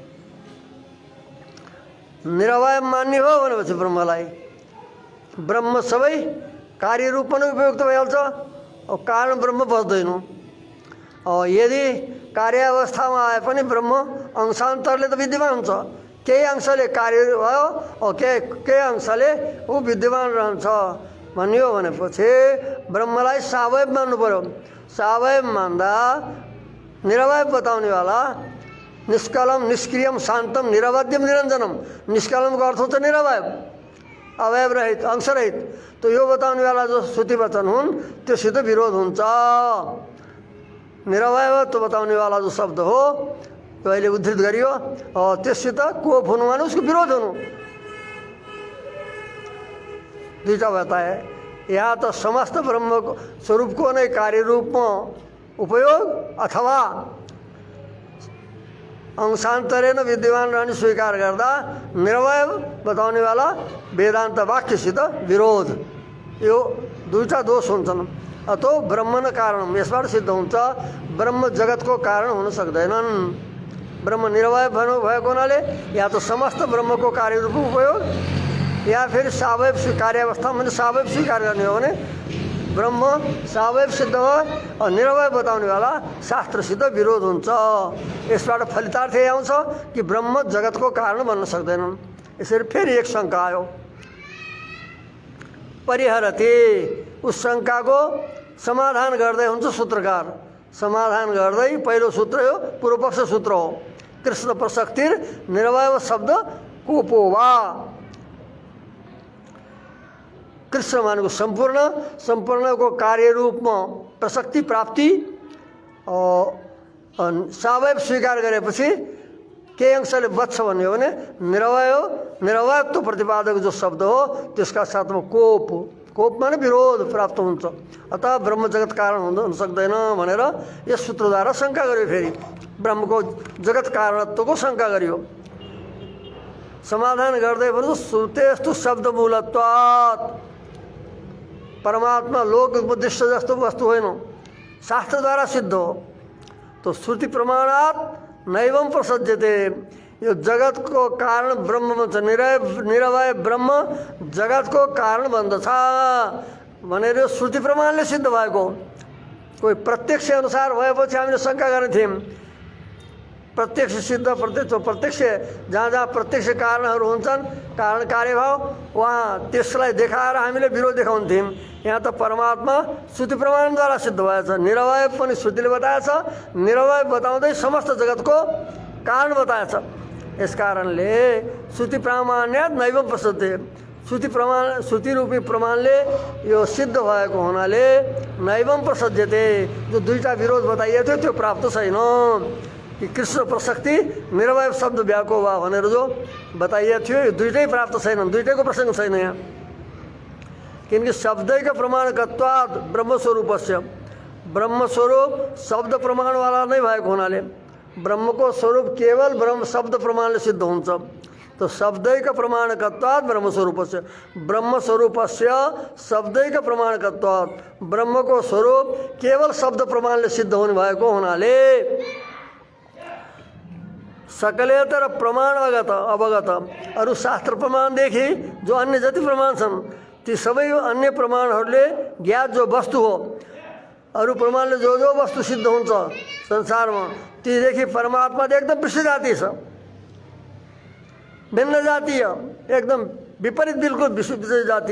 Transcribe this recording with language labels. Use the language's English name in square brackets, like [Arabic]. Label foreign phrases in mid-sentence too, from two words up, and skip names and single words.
[Nepali] निरवयव मान्ने हो भनेपछि ब्रह्मलाई, ब्रह्म सबै कार्य रूपमा नै उपयुक्त भइहाल्छ, और कारण ब्रह्म बस्दैन। और यदि कार्यावस्थामा आए पनि ब्रह्म अंशान्तरले त विद्यमान हुन्छ, केही अंशले कार्य भयो और केही अंशले ऊ विद्यमान रहन्छ भन्ने हो भनेपछि ब्रह्मलाई सावयव मान्नु पर्यो। सावयव मान्दा निरवयव बताउनेवाला [Sanskrit] निष्कलम निष्क्रियम शान्तम निरवध्यम निरञ्जनम, [Nepali] निष्कलमको अर्थ हुन्छ निरवयव, अवयव रहित, अंश रहित। तो यो बताउनेवाला जो श्रुति वचन हुन् त्योसित विरोध हुन्छ। निरवयवत्व बताउनेवाला जो शब्द हो त्यो अहिले उद्धृत गरियो, और त्यससित कोप हुनु माने उसको विरोध हुनु। दुईटा बताए। यहाँ त समस्त ब्रह्मको स्वरूपको नै कार्य रूपमा उपयोग अथवा अंशान्तरेण विद्यमान रहने स्वीकार गर्दा निरवयव बताउनेवाला वेदान्त वाक्यसित विरोध, यो दुईटा दोष हुन्छन्। [Sanskrit] अतो ब्रह्म न कारण, [Nepali] यसबाट सिद्ध हुन्छ ब्रह्म जगतको कारण हुन सक्दैनन्। ब्रह्म निरवयव भएको हुनाले या त समस्त ब्रह्मको कार्य रूप उपयोग, या फिर सावयव कार्यावस्था भने सावयव स्वीकार गर्ने हो भने ब्रह्म सावयव सिद्ध भयो और निरवयव बताउनेवाला शास्त्रसित विरोध हुन्छ। यसबाट फलितार्थ आउँछ कि ब्रह्म जगतको कारण बन्न सक्दैनन्। यसरी फेरि एक शङ्का आयो, परिहरति, उस शङ्काको समाधान गर्दै हुन्छ सूत्रकार। समाधान गर्दै पहिलो सूत्र हो, पूर्व पक्ष सूत्र हो, [Sanskrit] कृष्ण प्रसक्तिर निरवयव शब्द कोपो वा। [Nepali] कृष्ण मानेको सम्पूर्ण, सम्पूर्णको कार्य रूपमा प्रसक्ति प्राप्ति और सावयव स्वीकार गरेपछि केही अंशले बच्छ भन्ने हो भने निरवयव, निरवयत्व प्रतिपादक जो शब्द हो त्यसका साथमा कोप, कोप माने विरोध प्राप्त हुन्छ। अतः ब्रह्म जगत कारण हुन सक्दैन भनेर यस सूत्रद्वारा शङ्का गर्यो। फेरि ब्रह्मको जगत कारणत्वको शङ्का गरियो। समाधान गर्दै भन्नु [Sanskrit] श्रुतेस्तु शब्द मूलत्वात्, [Nepali] परमात्मा लोक उद्देश्य जस्तो वस्तु होइन, शास्त्रद्वारा सिद्ध हो। [Sanskrit] तो श्रुति प्रमाणात् नैवं प्रसज्यते, [Nepali] यो जगतको कारण ब्रह्म भन्छ, निरवय ब्रह्म जगतको कारण भन्दछ भनेर यो श्रुति प्रमाणले सिद्ध भएको। कोही प्रत्यक्ष अनुसार भएपछि हामीले शङ्का गर्ने थियौँ। प्रत्यक्ष सिद्ध प्रत्यक्ष जहाँ जहाँ प्रत्यक्ष कारणहरू हुन्छन्, कारण कार्यभाव, वहाँ त्यसलाई देखाएर हामीले विरोध देखाउँथ्यौँ। यहाँ त परमात्मा श्रुति प्रमाणद्वारा सिद्ध भएछ। निरवय पनि श्रुतिले बताएछ, निरवय बताउँदै समस्त जगतको कारण बताएछ। यस कारणले [Sanskrit] श्रुति प्रामाण्यात नैवं प्रसिद्ध, [Nepali] श्रुति रूपी प्रमाणले यो सिद्ध भएको हुनाले [Sanskrit] नैवं प्रसज्यते, [Nepali] जो दुईटा विरोध बताइएको थियो त्यो प्राप्त छैन। कि [Sanskrit] कृष्ण प्रसक्ति निरवय शब्द व्याको वा [Nepali] भनेर जो बताइएको थियो यो दुईटै प्राप्त छैनन्, दुईटैको प्रसङ्ग छैन यहाँ। किनकि [Sanskrit] शब्दैका प्रमाणकत्वात् ब्रह्मस्वरूपस्य, [Nepali] ब्रह्मस्वरूप शब्द प्रमाणवाला नै भएको हुनाले ब्रह्मको स्वरूप केवल ब्रह्म शब्द प्रमाणले सिद्ध हुन्छ। [Sanskrit] तो शब्दैक प्रमाणकत्वात् ब्रह्मस्वरूपस्य, ब्रह्मस्वरूपस्य शब्दैक प्रमाणकत्वात्, [Nepali] ब्रह्मको स्वरूप केवल शब्द प्रमाणले सिद्ध हुने भएको हुनाले [Sanskrit] सकलेतर प्रमाण अवगत [Nepali] अरू शास्त्र प्रमाणदेखि जो अन्य जति प्रमाण छन् ती सबै अन्य प्रमाणहरूले ज्ञात जो वस्तु हो, अरू प्रमाणले जो जो वस्तु सिद्ध हुन्छ संसारमा तीदेखि परमात्मा एकदम विशेष जाति छ, भिन्न जातीय, एकदम विपरीत, बिल्कुल विशेष जातीय।